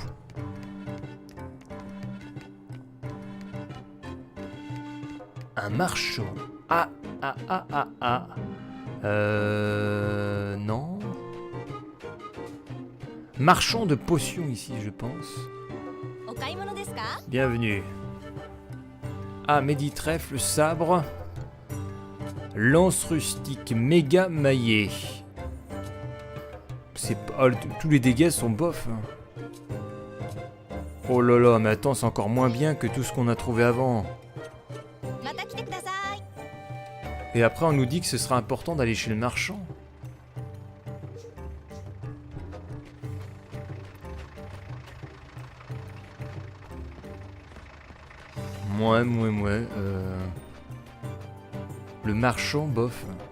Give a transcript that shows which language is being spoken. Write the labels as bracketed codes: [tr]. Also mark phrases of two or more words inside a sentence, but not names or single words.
[fr] Un marchand. Ah. Non. Marchand de potions ici, je pense. [ja] お買い物ですか [fr] Bienvenue. Ah, Méditrèfle, sabre. Lance rustique, méga maillé. C'est pas... tous les dégâts sont bof. Hein. Oh là là, mais attends, c'est encore moins bien que tout ce qu'on a trouvé avant. [ja] また来てください [fr] Et après, on nous dit que ce sera important d'aller chez le marchand. Ouais. Le marchand, bof.